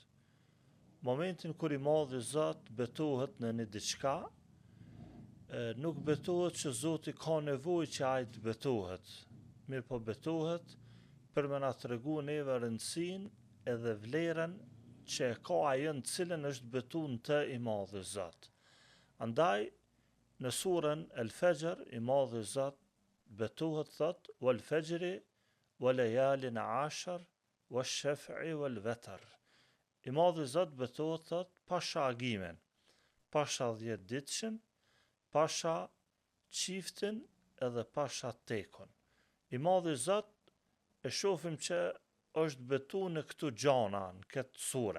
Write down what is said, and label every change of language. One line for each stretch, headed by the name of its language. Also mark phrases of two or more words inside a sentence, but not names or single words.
Albanian: Momentin kur i madhi Zot betohet në një diçka, nuk betohet që Zoti ka nevojë që ai të betohet, mirë po betohet për me na tregu neve rëndësinë edhe vlerën që e ka ajo në cilën është betu në të i madhi Zot. Andaj, në surën El Fajr, i madhi Zot betohet thot,
Arabic: والفجر وليال عشر والشفع والوتر.
Albanian: I madhi Zot betohet thot, pasha agimin, pasha 10 ditëshin, pasha qiftin edhe pasha tekun. I madhi Zot e shohim që është betu në këtu gjana, në këtë sure.